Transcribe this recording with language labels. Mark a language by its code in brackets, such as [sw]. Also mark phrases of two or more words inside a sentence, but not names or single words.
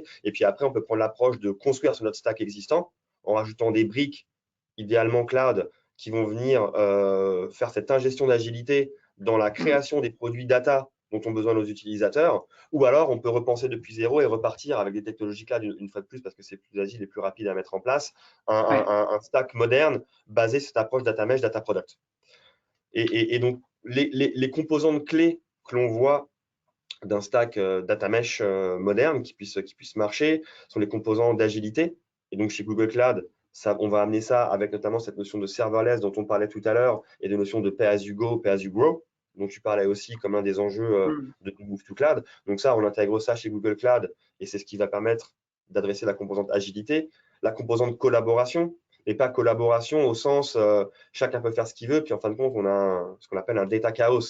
[fr] Et puis après, on peut prendre l'approche de construire sur notre stack existant en rajoutant des briques, idéalement cloud, qui vont venir faire cette ingestion d'agilité dans la Mm. création des produits data dont ont besoin nos utilisateurs, ou alors on peut repenser depuis zéro et repartir avec des technologies cloud une fois de plus parce que c'est plus agile et plus rapide à mettre en place, Ouais. un stack moderne basé sur cette approche [en] data mesh, data product. [fr] Et donc les composantes clés que l'on voit d'un [en] stack data mesh [fr] moderne qui puisse marcher sont les composants d'agilité. Et donc chez Google Cloud, ça, on va amener ça avec notamment cette notion de serverless dont on parlait tout à l'heure et de notion de [en] pay as you go, pay as you grow, [fr] dont tu parlais aussi comme un des enjeux Mm. de [en] Move to Cloud. [fr] Donc ça, on intègre ça chez Google Cloud et c'est ce qui va permettre d'adresser la composante agilité, la composante collaboration, et pas collaboration au sens chacun peut faire ce qu'il veut, puis en fin de compte, on a ce qu'on appelle un [en] data chaos.